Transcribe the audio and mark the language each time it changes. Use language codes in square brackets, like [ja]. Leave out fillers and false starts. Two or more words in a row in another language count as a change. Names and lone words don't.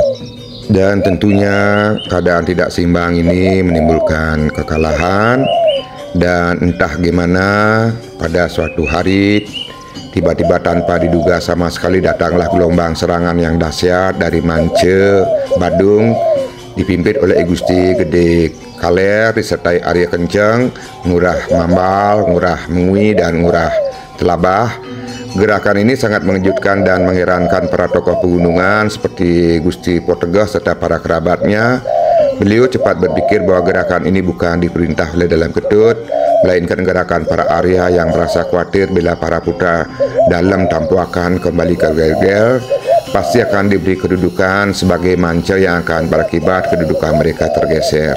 [id] Dan tentunya keadaan tidak seimbang ini menimbulkan kekalahan. Dan entah gimana pada suatu hari tiba-tiba tanpa diduga sama sekali datanglah gelombang serangan yang dahsyat dari Mance, Badung, dipimpin oleh I Gusti Gede Kaler disertai Arya Kenceng, Ngurah Mambal, Ngurah Mengui, dan Ngurah Telabah. Gerakan ini sangat mengejutkan dan mengherankan para tokoh pegunungan seperti Gusti Potegah serta para kerabatnya. Beliau cepat berpikir bahwa gerakan ini bukan diperintah oleh Dalam Ketut, melainkan gerakan para Arya yang merasa khawatir bila para putra Dalam Tampuakan kembali ke Gelgel, pasti akan diberi kedudukan sebagai manca yang akan berakibat kedudukan mereka tergeser.